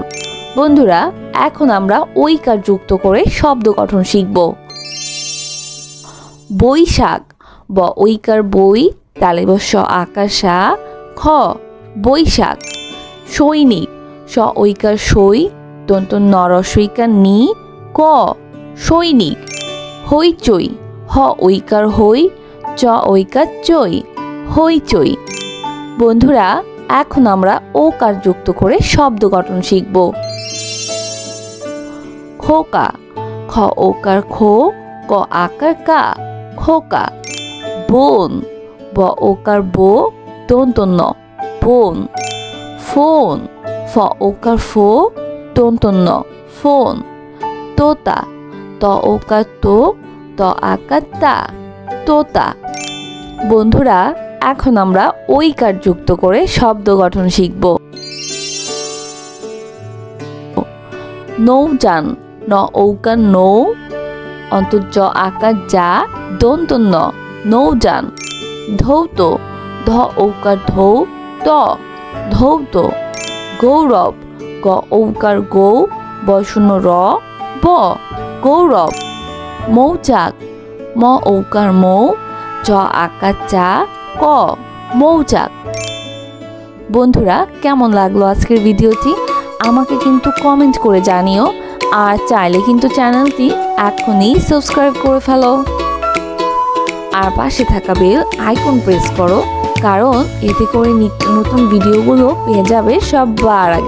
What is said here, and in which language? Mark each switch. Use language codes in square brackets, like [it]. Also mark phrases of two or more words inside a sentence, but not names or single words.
[bn] বন্ধুরা এখন আমরা ঐকার যুক্ত করে শব্দ গঠন শিখব। বৈশাখ ব ঐকার বই তালিবস্য আকার সা খ বৈশাখ। সৈনিক স ঐকার সই দন্ত ন রস্যইকার নি ক সৈনিক। হইচই হ ঐকার হই চ ঐকার চই হইচই। বন্ধুরা এখন আমরা ওকার যুক্ত করে শব্দ গঠন শিখব। খোকা খ ওকার খো ক আকার কা খোকা। বোন ব ওকার বো দন্ত ন বোন। ফোন ফ ওকার ফো দন্ত ন ফোন। তোতা ত ওকার তো ত আকার তা তোতা। বন্ধুরা এখন আমরা ঐকার যুক্ত করে শব্দ গঠন শিখব। নৌযান ন ঔকার নৌ অন্তর্জ আকার যা দন্ত ন নৌযান। ধৌত ধ ঔকার ধৌ ত ধৌত। গৌরব গ ঔকার গৌ বয়শূন্য র ব গৌরব। মৌচাক ম ঔকার মৌ চ আকার চা ক মৌচাক। বন্ধুরা কেমন লাগলো আজকের ভিডিওটি আমাকে কিন্তু কমেন্ট করে জানিও, আর চাইলে কিন্তু চ্যানেলটি এখনই সাবস্ক্রাইব করে ফেলো আর পাশে থাকা বেল আইকন প্রেস করো, কারণ এতে করে নিত্য নতুন ভিডিওগুলো পেয়ে যাবে সবার আগে।